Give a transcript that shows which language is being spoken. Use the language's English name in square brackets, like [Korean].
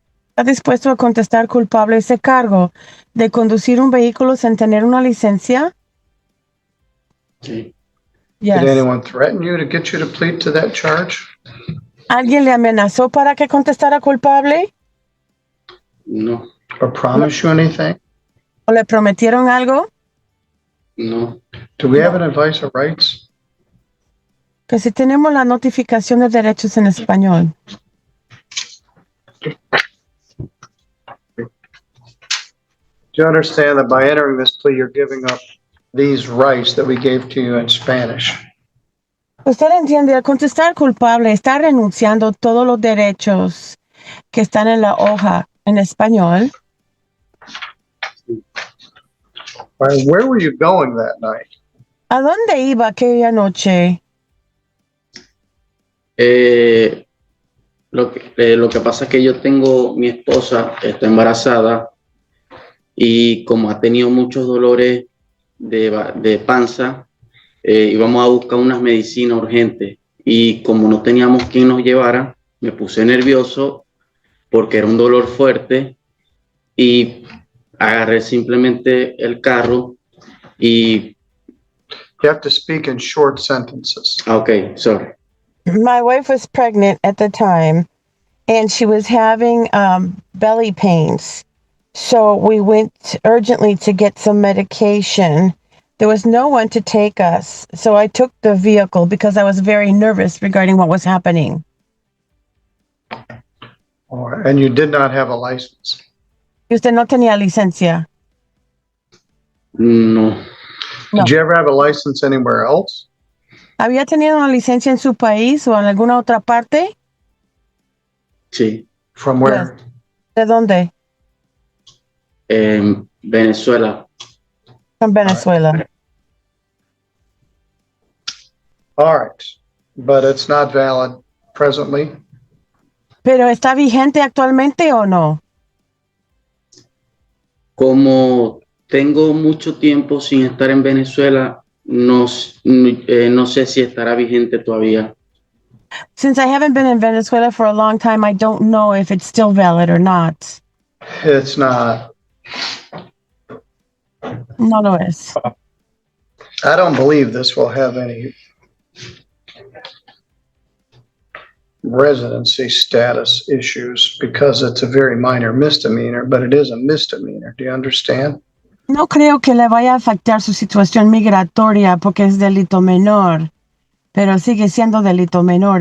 [Spanish] ¿Está dispuesto a contestar culpable ese cargo de conducir un vehículo sin tener una licencia? Sí. [English] Yes. Did anyone threaten you to get you to plead to that charge? [Spanish] ¿Alguien le amenazó para que contestara culpable? No, [English] Or promise you anything? [Spanish] ¿O le prometieron algo? no. [English] Do we have an advice of rights? [Spanish] Que si tenemos la notificación de derechos en español. [English] Do you understand that by entering this plea, you're giving up these rights that we gave to you in Spanish? [Spanish] Usted entiende, al contestar culpable, está renunciando todos los derechos que están en la hoja en español. [English] All right, where were you going that night? [Spanish] ¿A dónde iba aquella noche? Lo que pasa es que yo tengo, mi esposa está embarazada y como ha tenido muchos dolores de panza, íbamos a buscar unas medicinas urgentes y como no teníamos quien nos llevara, me puse nervioso porque era un dolor fuerte y agarré simplemente el carro y... [English] You have to speak in short sentences. Okay, sorry. My wife was pregnant at the time, and she was having belly pains. So we went urgently to get some medication. There was no one to take us, so I took the vehicle because I was very nervous regarding what was happening. All right, and you did not have a license. [Spanish] Y usted no tenía licencia. No, [English] No. Did you ever have a license anywhere else? [Spanish] ¿Había tenido una licencia en su país o en alguna otra parte? sí, [English] From where? [Spanish] ¿De dónde? en Venezuela. [English] From Venezuela. All right, but it's not valid presently. [Spanish] ¿Pero está vigente actualmente o no? Como tengo mucho tiempo sin estar en Venezuela, no sé si estará vigente todavía. [English] Since I haven't been in Venezuela for a long time, I don't know if it's still valid or not. It's not. [Spanish] No lo es. [English] I don't believe this will have any residency status issues because it's a very minor misdemeanor, but it is a misdemeanor. Do you understand? [Spanish] No creo que le vaya a afectar su situación migratoria porque es delito menor, pero sigue siendo delito menor.